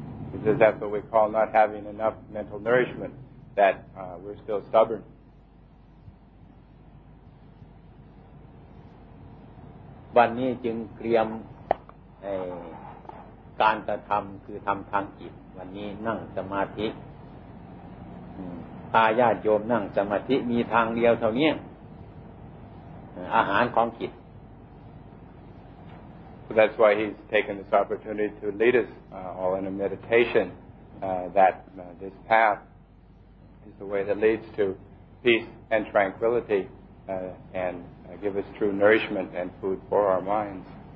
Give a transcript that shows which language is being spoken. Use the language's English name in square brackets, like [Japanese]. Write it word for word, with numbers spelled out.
[English] This is what we call not having enough mental nourishment that uh, we're still stubborn [Thai] วันนี้จึงเตรียมไอ้การกระทำคือทำทางจิตวันนี้นั่งสมาธิพาญาติโยมนั่งสมาธิมีทางเดียวเท่านี้อาหารของจิต [English] So that's why he's taken this opportunity to lead us uh, all in a meditation uh, that uh, this path is the way that leads to peace and tranquility uh, and uh, give us true nourishment and food for our minds